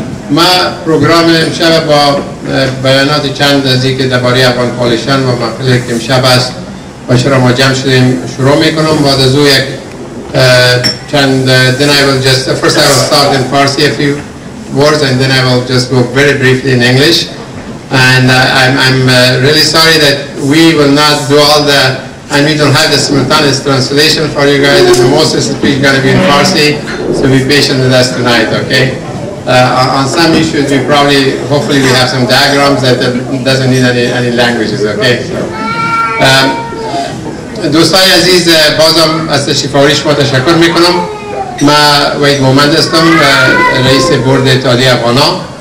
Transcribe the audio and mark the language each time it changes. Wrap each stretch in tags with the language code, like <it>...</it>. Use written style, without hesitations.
<fa>ما پروگرام امشب با بیانات چند از اینکه درباره افغان کوالیشن و محفلی که امشب است با چرا ما جمع شدیم شروع میکنم. بعد از او یک چند</fa> <en>then I will just first I will start in Farsi a few words and then I will just go very briefly in English. And I'm really sorry that we will not do all the and we don't have the simultaneous translation for you guys, and most of the speech is going to be in Farsi, so be patient with us tonight, okay? On some issues we probably, hopefully we have some diagrams that doesn't need any languages, okay?</en> <fa>دوستای عزیز، بازم از تشریف آوری شما تشکر میکنم. ما وحید مومند هستم، رئیس بورد اتحادیه افغان‌ها.</fa>